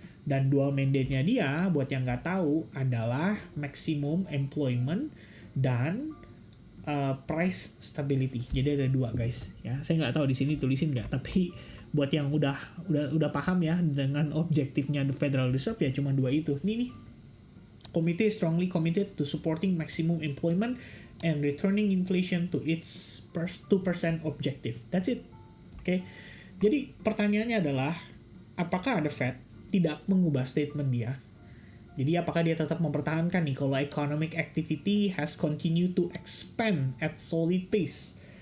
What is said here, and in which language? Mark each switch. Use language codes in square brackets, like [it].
[id] Dan dual mandate-nya dia, buat yang nggak tahu, adalah [en] maximum employment [id] dan [en] price stability. [id] Jadi ada dua, guys. Ya, saya nggak tahu di sini tulisin nggak, tapi Buat yang udah paham ya dengan objektifnya the Federal Reserve ya cuma dua itu. Nih, [en] committee is strongly committed to supporting maximum employment and returning inflation to its 2% objective. That's it. Oke. [id] Jadi pertanyaannya adalah apakah the Fed tidak mengubah statement dia? Jadi apakah dia tetap mempertahankan nih kalau [en] economic activity has continued to expand at solid pace?